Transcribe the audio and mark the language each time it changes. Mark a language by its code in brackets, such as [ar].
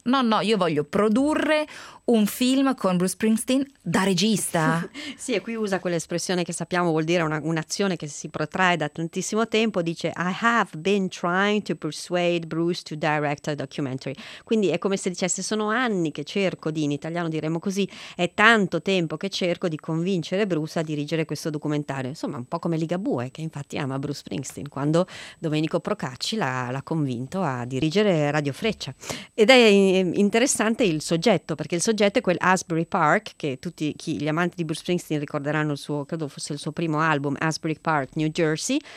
[it] No, no, io voglio produrre un film con Bruce Springsteen da regista. Sì, e qui usa quell'espressione che sappiamo vuol dire un'azione che si protrae da tantissimo tempo. [en] Dice: I have been trying to persuade Bruce to direct a documentary. [it] Quindi è come se dicesse: sono anni che cerco, in italiano diremmo così, è tanto tempo che cerco di convincere Bruce a dirigere questo documentario. Insomma, un po' come Ligabue, che infatti ama Bruce Springsteen, quando Domenico Procacci l'ha convinto a dirigere Radio Freccia. Ed è interessante il soggetto, perché il soggetto è quel Asbury Park, che tutti gli amanti di Bruce Springsteen ricorderanno credo fosse il suo primo album, Asbury Park, New Jersey.